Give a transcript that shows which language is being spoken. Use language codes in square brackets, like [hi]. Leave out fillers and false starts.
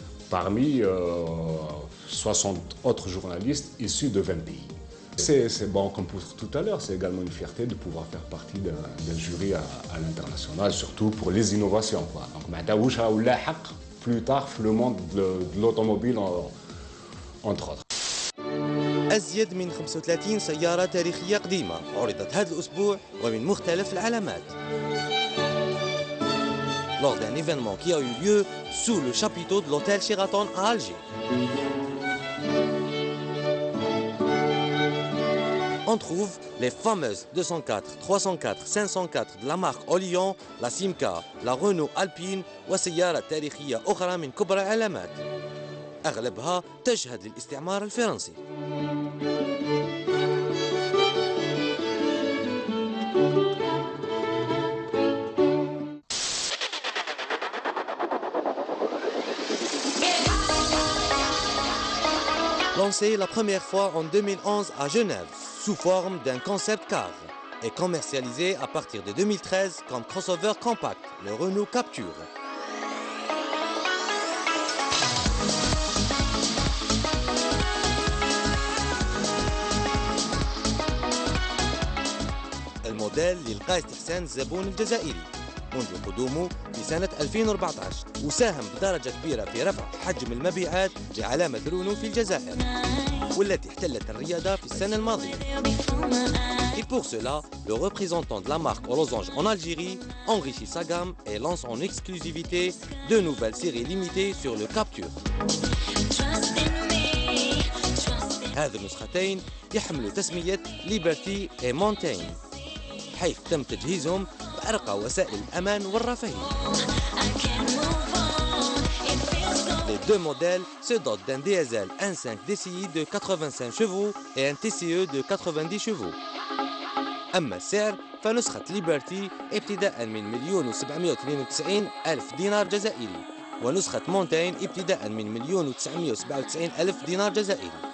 [fr] Parmi 60 autres journalistes issus de 20 pays. C'est bon, comme pour tout à l'heure, c'est également une fierté de pouvoir faire partie d'un jury à l'international, surtout pour les innovations. Donc, plus tard, le monde de l'automobile, entre autres. [ar] أزيد من 35 سيارة تاريخية قديمة عرضت هذا الأسبوع ومن مختلف العلامات. [fr] Lors d'un événement qui a eu lieu sous le chapiteau de l'hôtel Sheraton à Alger. On trouve les fameuses 204, 304, 504 de la marque Olion, la Simca, la Renault Alpine [ar] وسيارات تاريخية أخرى من كبرى العلامات. أغلبها تشهد للاستعمار الفرنسي. [fr] Lancé la première fois en 2011 à Genève sous forme d'un concept car et commercialisé à partir de 2013 comme crossover compact, le Renault Captur. [ar] الموديل اللي لقى استحسان الزبون الجزائري منذ قدومه في سنة 2014 وساهم بدرجة كبيرة في رفع حجم المبيعات لعلامة رونو في الجزائر والتي احتلت الريادة في السنة الماضية. [fr] Et pour cela, le représentant de la marque aux losanges en Algérie enrichit sa gamme et lance en exclusivité deux nouvelles séries limitées sur le Captur. [ar] هذه النسختين يحملوا تسمية ليبرتي et مونتين حيث تم تجهيزهم بأرقى وسائل الأمان والرفاهية. [fr] deux modèles se dotent d'un diesel 1.5 DCI de 85 chevaux et un TCE de 90 chevaux. [ar] أما السعر فنسخة ليبرتي ابتداء من 1,792,000 دينار جزائري، ونسخة مونتين ابتداء من 1,997,000 دينار جزائري.